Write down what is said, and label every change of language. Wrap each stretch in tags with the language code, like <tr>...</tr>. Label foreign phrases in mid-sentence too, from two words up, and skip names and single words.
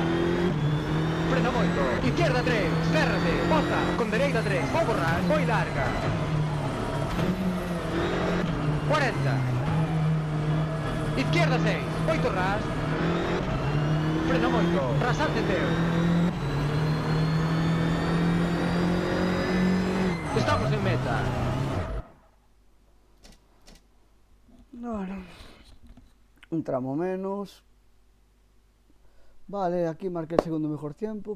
<gl>Frena moito, izquierda 3, cerrase, bota, con dereita 3, vou borrar, foi larga.</gl> <es>40. Izquierda 6, 8 ras.</es> <gl>Frena moito, rasante teu.</gl> <es>Estamos en meta. Bueno, un tramo menos. Vale, aquí marqué el segundo mejor tiempo.</es>